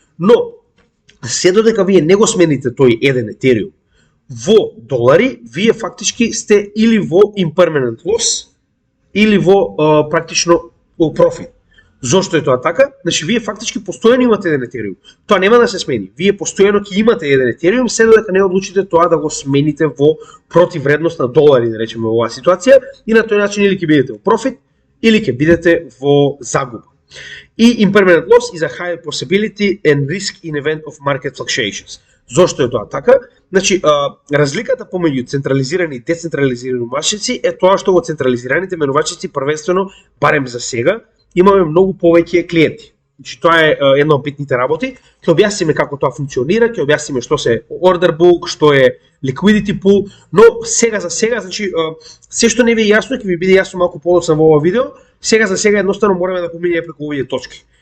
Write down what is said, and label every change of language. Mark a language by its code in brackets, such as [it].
[mk] Но се додека вие не го смените тој еден Ethereum во долари, вие фактички сте или во impermanent loss или во практично профит. Зошто е тоа така? Значи, вие фактички постојано имате еден Ethereum. Тоа нема да се смени. Вие постојано ќе имате еден Ethereum, се додека не одлучите тоа да го смените во противвредност на долари, да речеме во оваа ситуација, и на тој начин или ќе бидете во профит, или ќе бидете во загуба. И [en] impermanent loss is a high possibility and risk in event of market fluctuations. [mk] Зошто е тоа така? Значи, разликата помеѓу централизирани и децентрализирани менувачници е тоа што во централизираните менувачници првенствено, барем за сега, имаме многу повеќе клиенти. Значи, тоа е една од битните работи. Ќе објасниме како тоа функционира, ќе објасниме што се order book, што е liquidity pool, но сега за сега, значи, се што не ви е јасно, ќе ви биде јасно малку подоцна во ова видео, сега за сега едноставно мораме да поминеме преку овие точки.